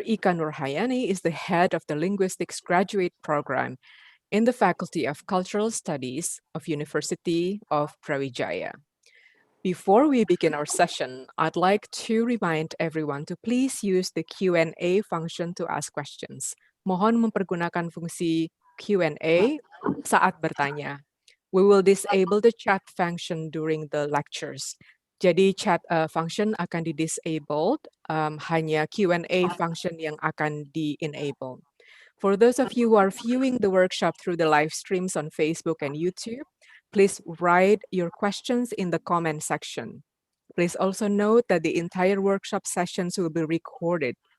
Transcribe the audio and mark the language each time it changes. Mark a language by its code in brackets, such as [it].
[en] Ika Nurhayani is the head of the Linguistics Graduate Program in the Faculty of Cultural Studies of University of Brawijaya. Before we begin our session, I'd like to remind everyone to please use the Q&A function to ask questions. [id] Mohon mempergunakan fungsi Q&A saat bertanya. [en] We will disable the chat function during the lectures. [id] Jadi chat function akan di-disabled, hanya Q&A function yang akan di-enable. [en] For those of you who are viewing the workshop through the live streams on Facebook and YouTube, please write your questions in the comment section. Please also note that the entire workshop sessions will be recorded